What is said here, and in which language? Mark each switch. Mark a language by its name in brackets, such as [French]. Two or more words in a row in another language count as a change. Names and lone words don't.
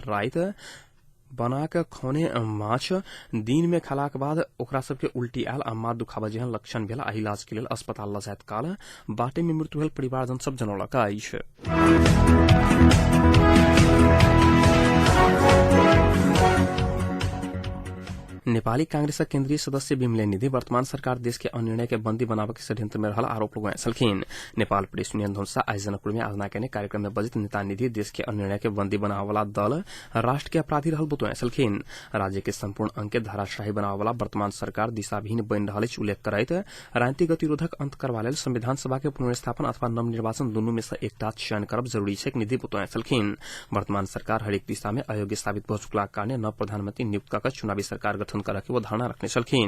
[Maithili] राइत बनाक खौने माछ दिन में खलाक बाद ओकरा सबके उल्टी आयल आ माथ दुखावा जेहन लक्षण भेल आ इलाज के लेल अस्पताल ल जाइत काल बाटे में मृत्यु भेल परिवारजन सब जनौलक अछि। नेपाली कांग्रेसक केन्द्रीय सदस्य बिमले निधि वर्तमान सरकार देश के अनिर्णय के बंदी बनावे के षड्यंत्र में रहल आरोप लगाए छलखिन। नेपाल प्रेस यूनियन धनुषा आज जनकपुर में आयोजना के कार्यक्रम में बजित नेता निधि देश के अनिर्णय के बंदी बनावे वाला दल राष्ट्र के अपराधी रहल बतुआए छलखिन। राज्य के संपूर्ण अंग के धाराशाही बनावे वाला वर्तमान सरकार दिशाविहीन बनि रहल अछि उल्लेख करैत राजनीतिक गतिरोधक अंत करवा लेल संविधान सभा के पुनर्स्थापन अथवा नवनिर्वाचन दुनू में से एकटा चयन करब जरूरी छै निधि बतुआए छलखिन। वर्तमान सरकार हरेक दिशा में अयोग्य साबित भ चुकलाक कारणे नव प्रधानमंत्री नियुक्त कऽ चुनावी सरकार गठन करके वो धारणा रखने छलखिन।